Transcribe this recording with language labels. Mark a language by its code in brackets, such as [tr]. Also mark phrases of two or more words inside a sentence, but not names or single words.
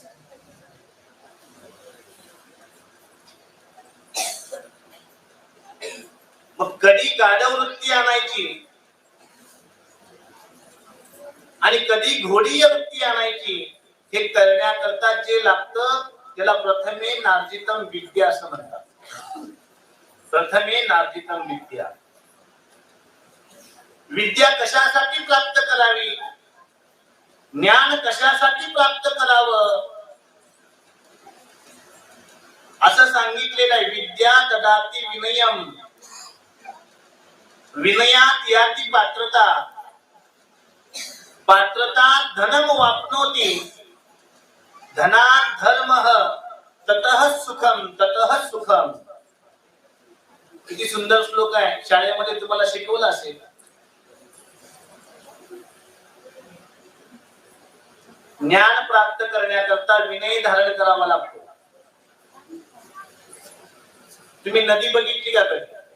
[mr] मग कधी गाढव वृत्ती आणायची आणि कधी घोडीय वृत्ती आणायची हे करण्याकरता जे लागतं त्याला [sa] प्रथमे नार्जितम विद्या [mr] असं म्हणतात. [sa] प्रथमे नार्जितम विद्या. [mr] विद्या कशासाठी प्राप्त करावी? ज्ञान कशासाठी प्राप्त करावं? [sa] विद्या ददाति विनयम, विनयात याति पात्रता, पात्रता धनम वाप्नोति, धनात् धर्मः, ततः सुखम ततः सुखम. [mr] किती सुंदर श्लोक आहे, शाळेमध्ये तुम्हाला शिकवलं असेल. ज्ञान प्राप्त करण्याकरता विनय धारण करावा लागतो. तुम्ही नदी बघितली का कधी?